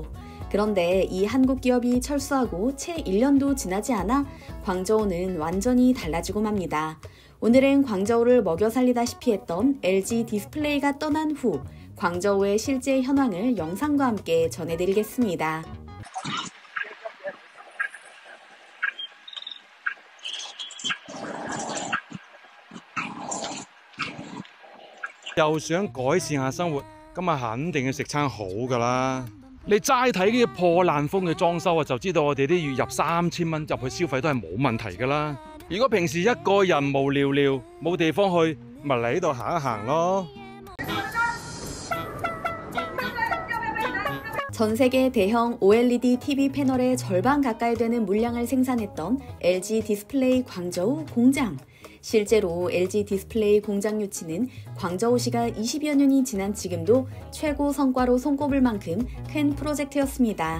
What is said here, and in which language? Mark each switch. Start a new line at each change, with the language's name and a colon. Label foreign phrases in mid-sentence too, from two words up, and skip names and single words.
Korean: 그런데 이 한국 기업이 철수하고 채 1년도 지나지 않아 광저우는 완전히 달라지고 맙니다. 오늘은 광저우를 먹여 살리다시피 했던 LG 디스플레이가 떠난 후 광저우의 실제 현황을 영상과 함께 전해드리겠습니다.
Cantonese: 又想改善下生活，咁啊肯定要食餐好㗎啦！你齋睇呢啲破爛風嘅裝修啊，就知道我哋啲月入3000蚊入去消費都係冇問題㗎啦。如果平時一個人無聊聊冇地方去，咪嚟呢度行一行咯。
Korean: 전 세계 대형 OLED TV 패널의 절반 가까이 되는 물량을 생산했던 LG 디스플레이 광저우 공장. 실제로 LG 디스플레이 공장 유치는 광저우시가 20여 년이 지난 지금도 최고 성과로 손꼽을 만큼 큰 프로젝트였습니다.